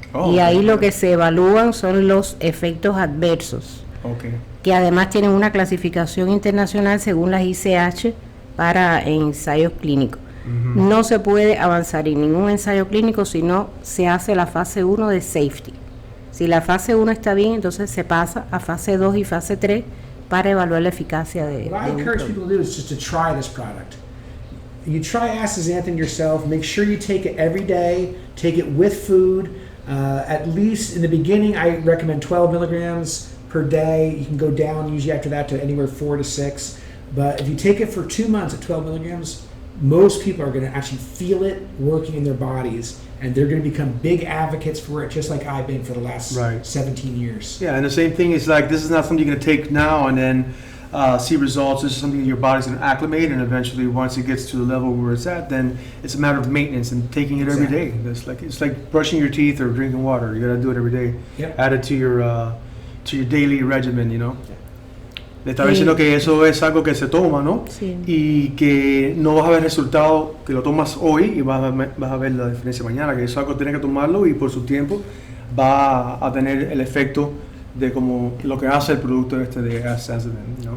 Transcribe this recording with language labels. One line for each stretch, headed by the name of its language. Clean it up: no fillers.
Spanish: Y ahí lo que se evalúan son los efectos adversos, que además tienen una clasificación internacional según las ICH para ensayos clínicos. No se puede avanzar en ningún ensayo clínico si no se hace la fase 1 de safety. Si la fase 1 está bien, entonces se pasa a fase 2 y fase 3 para evaluar la eficacia de
English: What I
Spanish: un
English: encourage
Spanish: producto.
English: people to do is just to try this product. You try Astaxanthin yourself. Make sure you take it every day. Take it with food. At least in the beginning, I recommend 12 milligrams per day. You can go down usually after that to anywhere 4 to 6. But if you take it for 2 months at 12 milligrams, most people are going to actually feel it working in their bodies, and they're going to become big advocates for it, just like I've been for the last Right. 17 years. Yeah, and the same thing is like, this is not something you're gonna take now and then see results. This is something your body's gonna acclimate, and eventually, once it gets to the level where it's at, then it's a matter of maintenance and taking it every day. It's like brushing your teeth or drinking water. You gotta do it every day. Yep. Add it to your daily regimen, you know.
Spanish: Le estaba diciendo que eso es algo que se toma, ¿no? Sí. Y que no vas a ver resultado, que lo tomas hoy y vas a ver la diferencia mañana, que eso es algo que tienes que tomarlo y por su tiempo va a tener el efecto de como lo que hace el producto este de Astaxanthin, ¿no?